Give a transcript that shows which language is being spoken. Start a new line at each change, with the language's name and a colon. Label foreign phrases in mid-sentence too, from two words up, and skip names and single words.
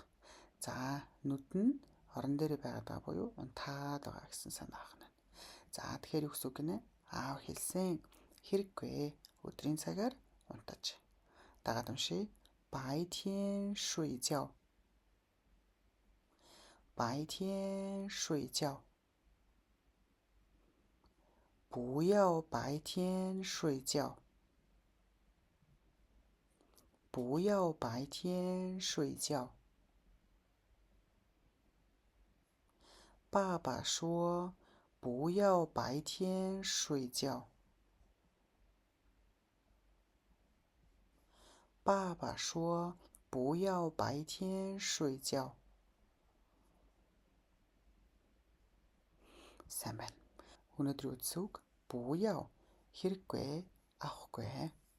Mongolian: За нүд нь орон дээр байгаа буюу унтаад байгаа гэсэн санаа авах нь. За тэгэхээр юу гэсэн үг гинэ? Аав хэлсэн хэрэггүй өдрийн цагаар унтаж. Дагаад уншия.
Chinese: 白天睡觉. 白天睡觉. 不要白天睡觉。不要白天睡觉。爸爸说不要白天睡觉。爸爸说不要白天睡觉。
Mongolian: сайн байна. Өнөөдрийн үгс үг 不要 хэрэггүй авахгүй